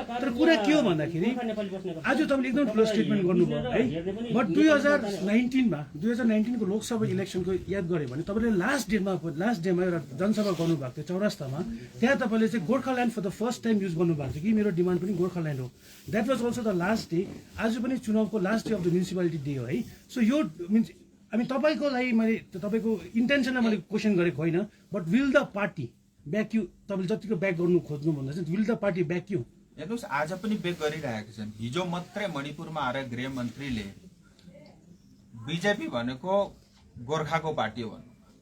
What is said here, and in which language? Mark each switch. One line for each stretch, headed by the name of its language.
Nepali: तर कुरा के हो भन्दाखेरि आज तपाईँले एकदम ठुलो स्टेटमेन्ट गर्नुभयो है। बट 2019 को लोकसभा इलेक्सनको याद गऱ्यो भने तपाईँले लास्ट डेमा एउटा जनसभा गर्नुभएको थियो चौरास्तामा। त्यहाँ तपाईँले चाहिँ Gorkhaland
English: for the first time
Nepali: use गर्नुभएको थियो कि मेरो डिमान्ड पनि गोर्खाल्यान्ड हो।
English: That was also the last day.
Nepali: आज पनि चुनावको last day of the municipality day हो है। सो यो मिन्स तपाईँको लागि मैले तपाईँको इन्टेन्सनलाई मैले क्वेसन गरेको होइन,
English: but will the party back you,
Nepali: तपाईँले जतिको ब्याक गर्नु खोज्नु भन्दा चाहिँ
English: Will the party back you.
Nepali: हेर्नुहोस्, आज पनि ब्याक गरिरहेका छन्। हिजो मात्रै मणिपुरमा आएर गृहमन्त्रीले बिजेपी भनेको गोर्खाको पार्टी हो भन्नु।